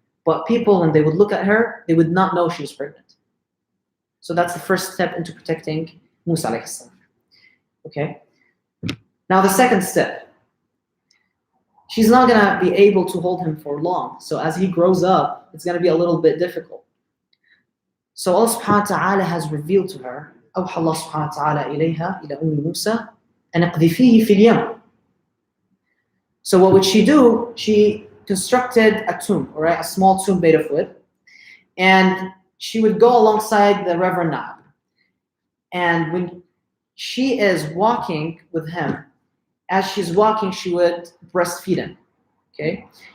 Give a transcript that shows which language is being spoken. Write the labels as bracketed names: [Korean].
[English] But people, when they would look at her, they would not know she was pregnant. So that's the first step into protecting Musa alayhi salam. Okay? Now the second step. She's not going to be able to hold him for long. So as he grows up, it's going to be a little bit difficult. So Allah subhanahu wa ta'ala has revealed to her, [Arabic] أوحى الله سبحانه وتعالى إليها إلى أم موسى أن اقذفيه في اليم. [English] So what would she do? She constructed a tomb, right? A small tomb made of wood. And she would go alongside the River Nile. And when she is walking with him, as she's walking, she would breastfeed him. Okay?